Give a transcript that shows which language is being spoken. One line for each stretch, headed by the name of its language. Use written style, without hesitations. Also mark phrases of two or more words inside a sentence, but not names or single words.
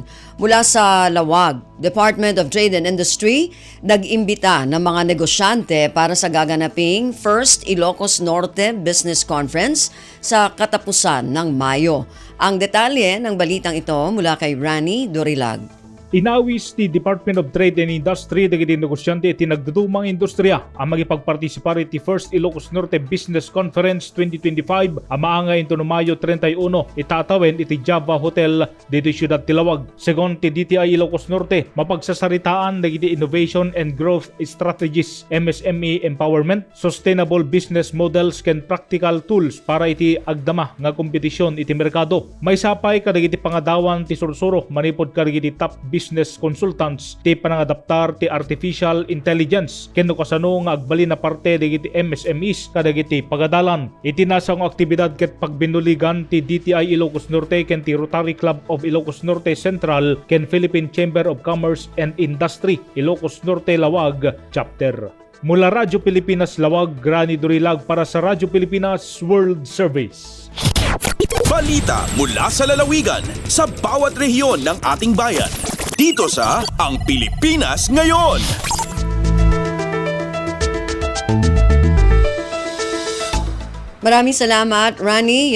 Filipino: Mula sa Lawag, Department of Trade and Industry, nag-imbita ng mga negosyante para sa gaganaping First Ilocos Norte Business Conference sa katapusan ng Mayo. Ang detalye ng balitang ito mula kay Rani Dorilag.
Iloko: Inawis ni Department of Trade and Industry dagiti negosyante iti nagdudumang industriya ang magipagpartisipar iti First Ilocos Norte Business Conference 2025 ang maangay ito no Mayo 31 itatawen iti Java Hotel dito Ciudad Tilawag. Segon ti DTI Ilocos Norte mapagsasaritaan dagiti
English: Innovation and Growth Strategies, MSME Empowerment, Sustainable Business Models
Iloko: ken
English: Practical Tools
Iloko: para iti agdama nga kompetisyon iti merkado. May sapay kadagiti pangadawan ti sursuro manipod kadagiti
English: top business consultants
Iloko: ti panangadaptar ti
English: artificial intelligence
Iloko: ken kasano nga agbali na parte dagiti MSMEs kadagiti pagadalan. Itinasa nga aktibidad ket pagbinuligan ti DTI Ilocos Norte ken ti Rotary Club of Ilocos Norte Central ken Philippine Chamber of Commerce and Industry Ilocos Norte Lawag Chapter.
Filipino: Mula Radyo Pilipinas Lawag, Granny Durilag para sa Radyo Pilipinas World Service. Balita mula sa lalawigan sa bawat rehiyon ng ating bayan. Dito sa Ang Pilipinas Ngayon. Maraming salamat, Rani.